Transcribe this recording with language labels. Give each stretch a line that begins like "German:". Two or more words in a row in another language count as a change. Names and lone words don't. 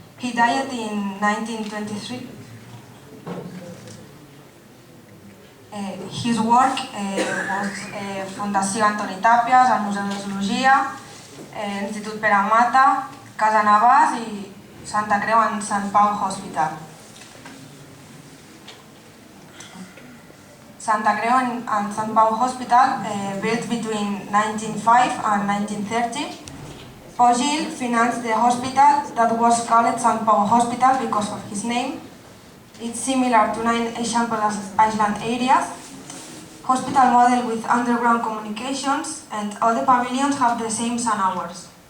English: He died in 1923. His work was Fundació Antoni Tàpies, el Museu de Zoologia, Institut Pere Mata, Casa Navàs i Santa Creu en Sant Pau Hospital. Santa Creu and Sant Pau Hospital, built between 1905 and 1930. Pogil financed the hospital that was called Sant Pau Hospital because of his name. It's similar to 9 Eixample Island areas. Hospital model with underground communications, and all the pavilions have the same sun hours.